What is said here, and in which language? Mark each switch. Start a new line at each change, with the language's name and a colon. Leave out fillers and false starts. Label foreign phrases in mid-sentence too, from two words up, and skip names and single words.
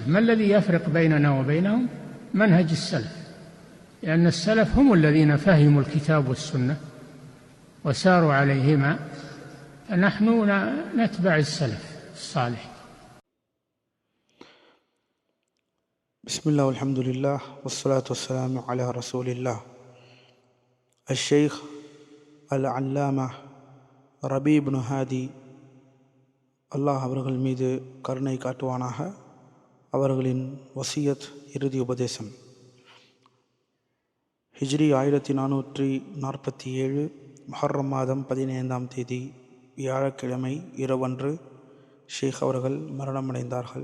Arabic: ما الذي يفرق بيننا وبينهم؟ منهج السلف، لأن السلف هم الذين فهموا الكتاب والسنة وساروا عليهما، فنحن نتبع السلف الصالح. بسم الله والحمد لله والصلاة والسلام على رسول الله. الشيخ العلامة
Tamil: ரபீ இப்னு ஹாதி அல்லாஹ் அவர்கள் மீது கருணை காட்டுவானாக, அவர்களின் வசியத் இறுதி உபதேசம். ஹிஜ்ரி 1447 முஹர்ரம் மாதம் 15ஆம் தேதி வியாழக்கிழமை இரவன்று ஷேக் அவர்கள் மரணமடைந்தார்கள்.